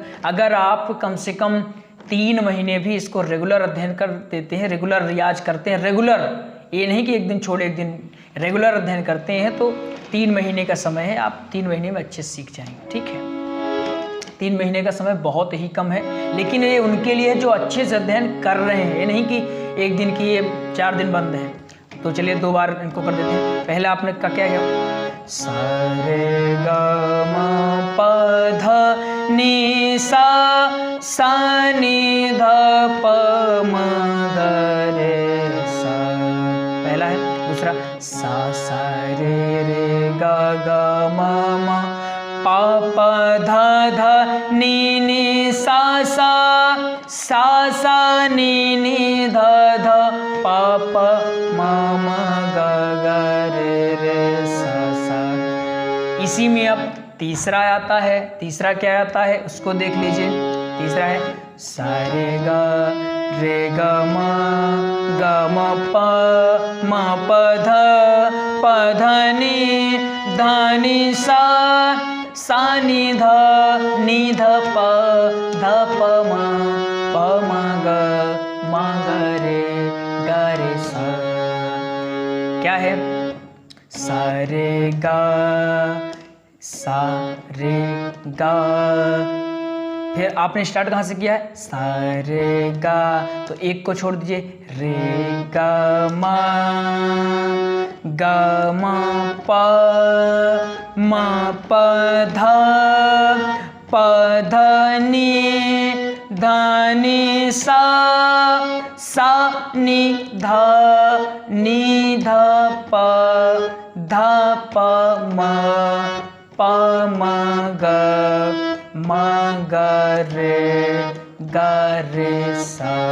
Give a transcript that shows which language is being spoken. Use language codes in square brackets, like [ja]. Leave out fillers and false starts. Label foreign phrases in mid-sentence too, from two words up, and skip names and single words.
[hi] अगर आप कम से कम 3 महीने भी इसको रेगुलर अध्ययन कर देते हैं, रेगुलर रियाज करते हैं, रेगुलर, ये नहीं कि एक दिन छोड़ एक दिन, रेगुलर अध्ययन करते हैं तो 3 महीने का समय है, आप 3 महीने में अच्छे सीख जाएंगे। ठीक है, 3 महीने का समय बहुत ही कम है, लेकिन ये उनके लिए जो अच्छे से अध्ययन कर रहे हैं, ये नहीं कि एक दिन किए 4 दिन बंद है। तो चलिए 2 बार इनको कर देते हैं। पहले आपने का क्या किया, सा रे ग म प ध नी सा नी ध प म ग रे सा, पहला है। दूसरा सा रे ग ग म म प प ध ध नी नी सा नी नी ध ध प प म म ग ग रे सा। इसी में अब तीसरा आता है, तीसरा क्या आता है उसको देख लीजिए। तीसरा है सा रे ग म प ध नी ध नी सा नी ध प प म ग रे सा। क्या है, सा रे गा, फिर आपने स्टार्ट कहाँ से किया है, सा रे गा, तो एक को छोड़ दीजिए, रे गा मा प ध नी ध नी सा नी ध प म ग रे सा।